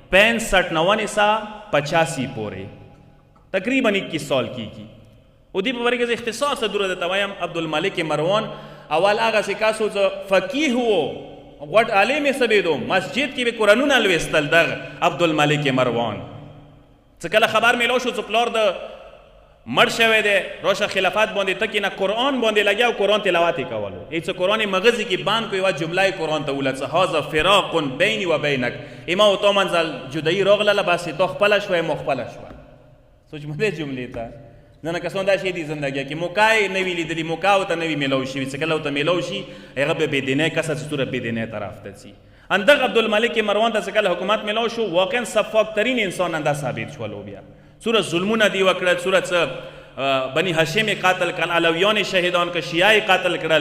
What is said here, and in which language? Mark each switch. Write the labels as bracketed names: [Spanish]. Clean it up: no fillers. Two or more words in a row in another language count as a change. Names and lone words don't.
[Pashto] 65-85 پورې تقریبا 21 سال کیږي او دې په باره کې اختصار سره درته ته وایم عبدالملک مروان اول هغه چې کس و چې فقیه و غټ عالم یې سبېدو مسجد کې به قرآنونه لوستل دغه عبدالملک مروان چې کله خبر میلاو شو چې پلار د مړ شوی دی راشه خلافت باندې ته کېنه قرآن باندې لګیا او قرآن تلاوت یې کولو هېڅ قرآن مغزي کې بند کو یوه جمله یې قرآن ته وویله چې [Arabic] هذا فراق بیني و بینک [Pashto] اما و تا منځل جدایي راغلله بس تا خپله شوه ما خپله شوه سوچ مو دې جملې ته ځینې کسان دا شی دي زندګۍ کې موقع یې نه وي لیدلي موقع ورته نه وي میلاو شوي چې کله ورته میلاو شي هغه به بېدینۍ کسه چې توره بېدینۍ طرف ته ځي اندغه عبدالملک مروان ته چې کله حکومت میلاو شو واقعا سفاک ترین انسان انده ثابت شولو بیا څومره ظلمونه دي وکړل، څومره بني هاشم یې قاتل کړل، علویان یې شهیدان کړل، شیعه یې قاتل کړل.